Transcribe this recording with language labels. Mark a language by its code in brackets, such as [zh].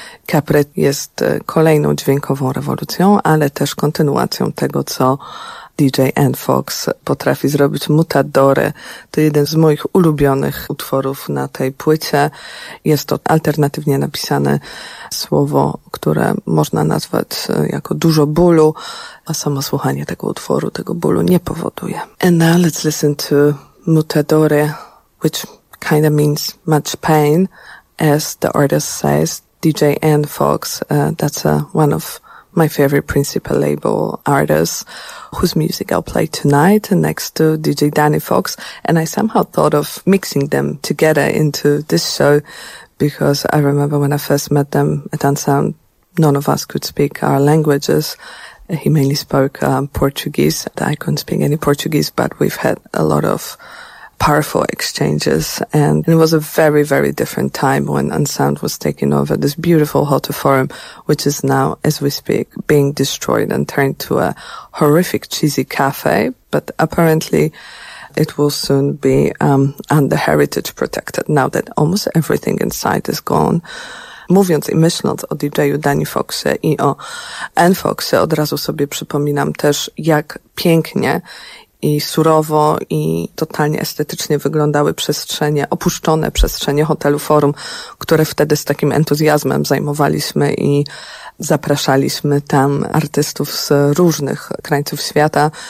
[pl] Capret jest kolejną dźwiękową rewolucją, ale też kontynuacją tego, co DJ Ann Fox potrafi zrobić. Mutadore to jeden z moich ulubionych utworów na tej płycie. Jest to alternatywnie napisane słowo, które można nazwać jako dużo bólu, a samo słuchanie tego utworu tego bólu nie powoduje. [en] And now let's listen to Mutadore, which kind of means much pain, as the artist says, DJ Ann Fox, that's one of my favorite Principal label artists, whose music I'll play tonight next to DJ Danny Fox. And I somehow thought of mixing them together into this show, because I remember when I first met them at Unsound, none of us could speak our languages. He mainly spoke Portuguese. I couldn't speak any Portuguese, but we've had a lot of powerful exchanges, and it was a very, very different time when Unsound was taking over this beautiful Hotel Forum, which is now, as we speak, being destroyed and turned to a horrific cheesy cafe, but apparently it will soon be under heritage protected now that almost everything inside is gone. [pl] Mówiąc i myśląc o DJ-u Danny Foxie i o Ann Foxie, od razu sobie przypominam też, jak pięknie i surowo, i totalnie estetycznie wyglądały przestrzenie, opuszczone przestrzenie Hotelu Forum, które wtedy z takim entuzjazmem zajmowaliśmy i zapraszaliśmy tam artystów z różnych krańców świata.